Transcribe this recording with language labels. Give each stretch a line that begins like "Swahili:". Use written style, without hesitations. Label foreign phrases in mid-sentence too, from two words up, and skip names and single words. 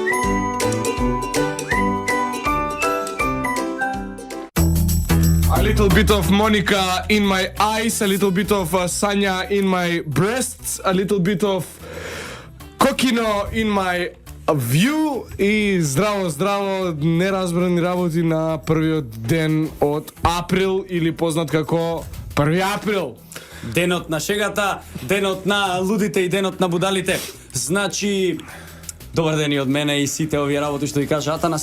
English: A little bit of Monica in my eyes, a little bit of Sanja in my breasts, a little bit of Kokino in my view
Macedonian: и здраво, неразбрани работи на првиот ден од април или познат како 1 април. Денот на шегата, денот на лудите и денот на будалите. Значи, добар ден и од мене и сите овие работи што ви кажа Атанас.